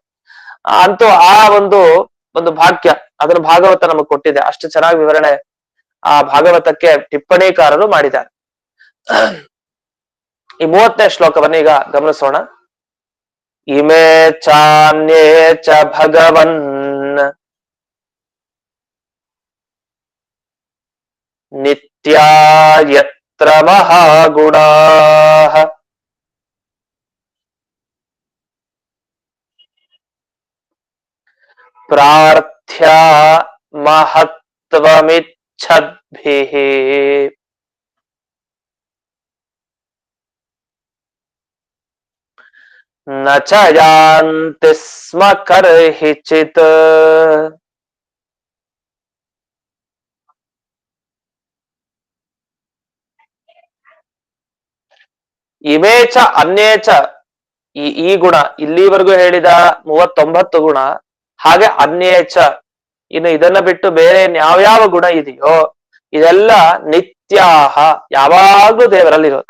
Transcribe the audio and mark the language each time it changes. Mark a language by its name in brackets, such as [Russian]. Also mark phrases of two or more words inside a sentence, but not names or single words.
[Kannada] ಅಂತೂ ಆ ಒಂದು ಭಾಗ್ಯ ಅದನ್ನು ಭಾಗವತ ನಮಗ್ ಕೊಟ್ಟಿದೆ. ಅಷ್ಟು ಚೆನ್ನಾಗಿ ವಿವರಣೆ ಆ ಭಾಗವತಕ್ಕೆ ಟಿಪ್ಪಣಿಕಾರರು ಮಾಡಿದ್ದಾರೆ. ಈ 30ನೇ ಶ್ಲೋಕವನ್ನ ಈಗ ಗಮನಿಸೋಣ. [Sanskrit] ಇಮೇ ಚಾನ್ಯೇ ಚ ಭಗವನ್ ನಿತ್ಯಾ ಯತ್ರ ಮಹಾಗುಣಾಃ ಪ್ರಾರ್ಥ್ಯ ಮಹತ್ವಮಿಚ್ಛದ್ಭಿಃ ನ ಚ ಯಾಂತಿ ಸ್ಮ ಕರ್ಹಿಚಿತ್. ಇಮೇಚ ಅನ್ಯೇಚ, [Kannada] ಈ ಗುಣ ಇಲ್ಲಿವರೆಗೂ ಹೇಳಿದ 39 ಗುಣ, ಹಾಗೆ ಅನ್ಯೇಚ, ಇನ್ನು ಇದನ್ನ ಬಿಟ್ಟು ಬೇರೆ ಯಾವ್ಯಾವ ಗುಣ ಇದೆಯೋ ಇದೆಲ್ಲ ನಿತ್ಯಾಹ, ಯಾವಾಗ್ಲೂ ದೇವರಲ್ಲಿರೋದು.